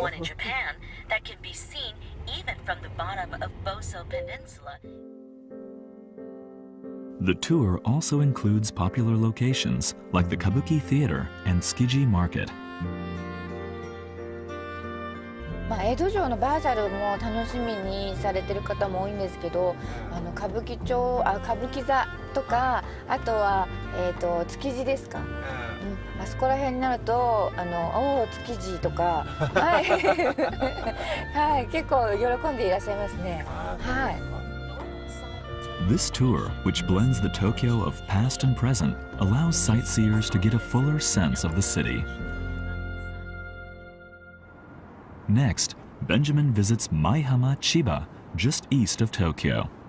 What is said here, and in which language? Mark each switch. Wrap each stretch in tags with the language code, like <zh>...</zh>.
<en>one in Japan that can be seen even from the bottom of Boso Peninsula. The tour also includes popular locations like the Kabuki Theater and Tsukiji Market.</en> <ja>江戸城のバーチャルも楽しみにされてる方も多いんですけど、歌舞伎座とか、あとは築地ですか。あそこら辺になるとおお築地とか、はい、はい、結構喜んでいらっしゃいますね。はい。</ja> <en>This tour, which blends the Tokyo of past and present, allows sightseers to get a fuller sense of the city. Next, Benjamin visits Maihama Chiba, just east of Tokyo.</en>